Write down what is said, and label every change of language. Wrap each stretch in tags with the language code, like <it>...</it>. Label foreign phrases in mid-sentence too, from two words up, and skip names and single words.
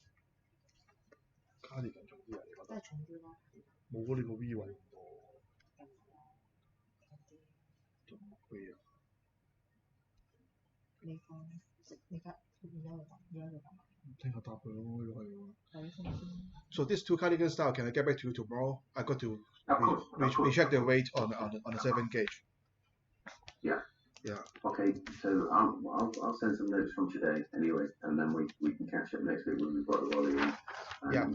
<yue>卡地近重啲啊？你覺得？都係重啲啦。冇嗰你個 V 位咁多，重啲。仲貴啊！你講你而家要講。聽日答佢咯，又係喎。睇先先。</yue> <en>So these 2 cardigan style, can I get back to you tomorrow? I got to Of course. we check the weight on the 7 gauge. Yeah. Yeah. Okay, so I'll send some notes from today anyway, and then we can catch up next week when we've got the volume. Yeah.</en>